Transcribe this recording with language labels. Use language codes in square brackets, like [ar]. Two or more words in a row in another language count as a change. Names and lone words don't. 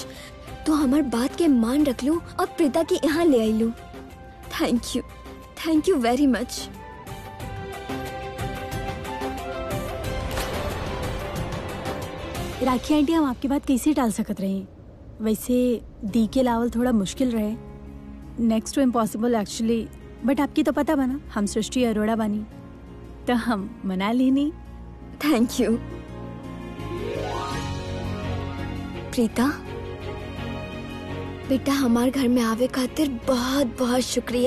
[bho] तो हमार बात के मान रख लू और प्रीता के यहाँ ले आई लू। [en] thank you very much. [bho] राखी आंटी, हम आपकी बात कैसे टाल सकत रहे? वैसे दी के लावल थोड़ा मुश्किल रहे, [en] next to impossible actually. [bho] बट आपकी तो पता बना हम सृष्टि अरोड़ा बानी, तो हम मना लेनी। [en] thank you प्रीता। [bho] बेटा, हमार घर में आवे खातिर बहुत बहुत शुक्रिया।